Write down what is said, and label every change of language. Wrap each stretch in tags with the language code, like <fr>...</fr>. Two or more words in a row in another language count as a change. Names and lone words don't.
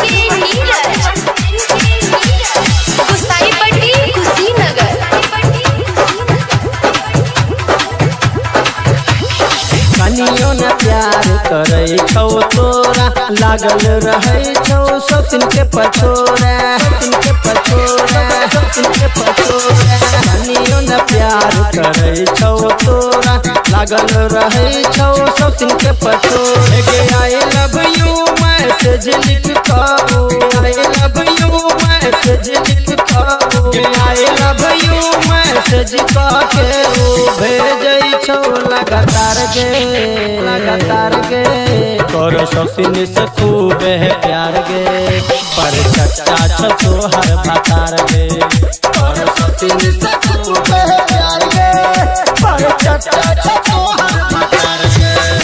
<mai>कनियो न प्यार करे छौ तोरा, लागल रहे छौ सोतिन के पछोरा, सोतिन के पछोरा, सोतिन के पछोरा। कनियो न प्यार करे छौ तोरा, लागल रहे छौ सोतिन के पछोरा। गे</mai> <en>I love you message</en> <mai>लिख कहो,</mai> <en>I love you message</en> <mai>लिख कहो,</mai> <en>I love you message</en> <mai>के भेजै छौ लगातार गे कर सोतिन से खूब है प्यार गे, पर चच्चा छो हर भतार गे, कर सोतिन से खूब है प्यार गे, पर चच्चा छो हर भतार गे।</mai>